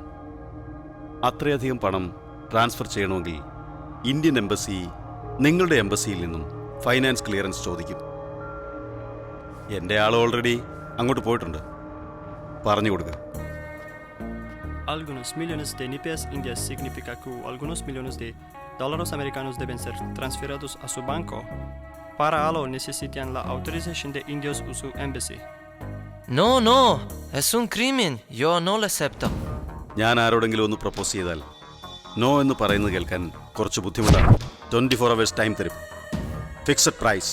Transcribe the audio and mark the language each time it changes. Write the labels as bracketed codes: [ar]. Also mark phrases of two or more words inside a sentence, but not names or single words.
[ml] അത്രയധികം പണം ട്രാൻസ്ഫർ ചെയ്യണമെങ്കിൽ [en] Indian embassy [ml] നിങ്ങളുടെ എംബസിയിൽ നിന്നും [en] finance clearance [ml] ചോദിക്കും. എൻ്റെ ആൾ ഓൾറെഡി അങ്ങോട്ട് പോയിട്ടുണ്ട്. പറഞ്ഞു കൊടുക്കുക. [es] Algunos millones de NIPS indias significa que algunos millones de dólares americanos deben ser transferidos a su banco. Para ello necesitan la autorización de indios o su embassy. No, es un crimen. Yo no lo acepto. [ml] ഞാൻ ആരോടെങ്കിലും ഒന്ന് പ്രപ്പോസ് ചെയ്താൽ നോ എന്ന് പറയുന്നത് കേൾക്കാൻ കുറച്ച് ബുദ്ധിമുട്ടാണ്. [en] 24 hours time തരും. fixed price.